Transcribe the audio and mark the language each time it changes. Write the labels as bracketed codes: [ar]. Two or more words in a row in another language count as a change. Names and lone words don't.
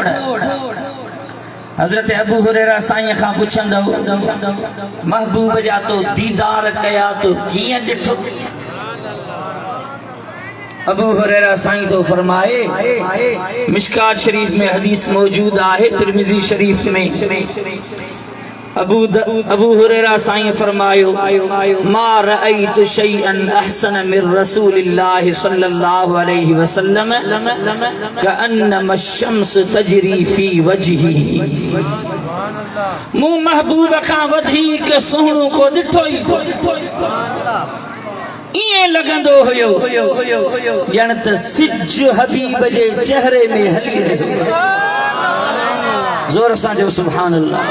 [sd] हज़रत अबू हुरैरा साईं खां पुछंदो महबूब जा तो दीदार कया तो कीअं ॾिठो? अबू हुरैरा साईं तो फरमाए मिशकात शरीफ में हदीस मौजूद आहे, तिरमिज़ी शरीफ में अबू हुरैरा साईं फरमायो [ar] ما رأيت شيئا أحسن من رسول الله صلى الله عليه وسلم كأنما شمس تجري في وجهه. [sd] मूं महबूब खां वधीक सुहिणो को ॾिठो ई ईअं लॻंदो हुयो ॼण त सिज हबीब जे चेहरे में हली रहियो। ज़ोर सां जो [ar] سبحان الله.